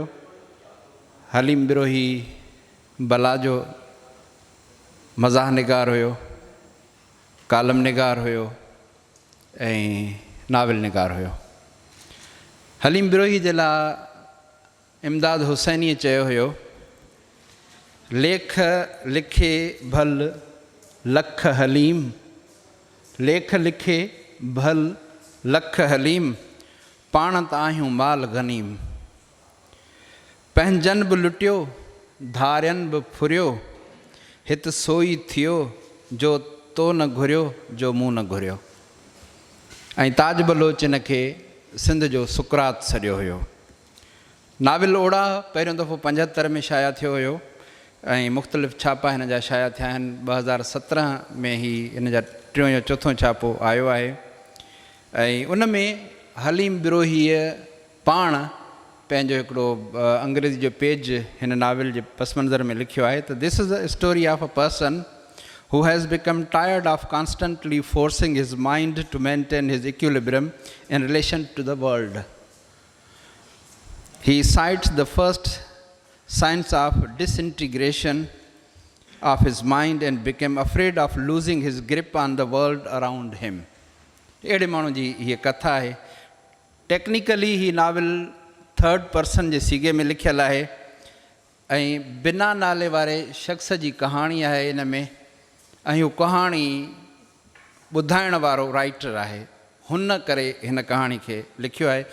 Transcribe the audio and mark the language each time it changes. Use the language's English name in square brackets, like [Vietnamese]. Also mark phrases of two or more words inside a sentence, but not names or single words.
[Sindhi] हलीम बिरोही बला जो मज़ाह निगार हुयो, कालम निगार हुयो ऐं नाविल निगार हुयो। हलीम बिरोही जे लाइ इमदाद हुसैनीअ चयो हुयो, लेख लिखे भल लख हलीम, लेख लिखे भल लख हलीम, पाण त आहियूं माल गनीम। पंहिंजनि बि लुटियो धारियनि बि फुरियो, हिते सोई थियो जो तो न घुरियो जो मूं न घुरियो। ऐं ताज बलोच इन खे सिंध जो सुकरात सॾियो हुयो। नाविल ओड़ा पहिरियों दफ़ो 75 में शाया थियो हुयो ऐं मुख़्तलिफ़ छापा हिन जा शाया थिया आहिनि। 2017 में ई हिन जा 3 या 4 छापो आयो आहे। ऐं उन में हलीम बिरोहीअ पाण पंहिंजो हिकिड़ो अंग्रेज़ी जो पेज हिन नाविल जे पस मंज़र में लिखियो आहे त [English] this is a story of a person who has become tired of constantly forcing his mind to maintain his equilibrium in relation to the world. He cites the first signs of disintegration of his mind and became afraid of losing his grip on the world around him. [Sindhi] अहिड़े माण्हू जी हीअ कथा आहे। टेक्निकली ही नाविल 3rd पर्सन जे सीगे में लिखियलु आहे ऐं बिना नाले वारे शख़्स जी कहाणी आहे इन में, ऐं हू कहाणी ॿुधाइण वारो राइटर आहे, हुन करे हिन कहाणी खे लिखियो आहे।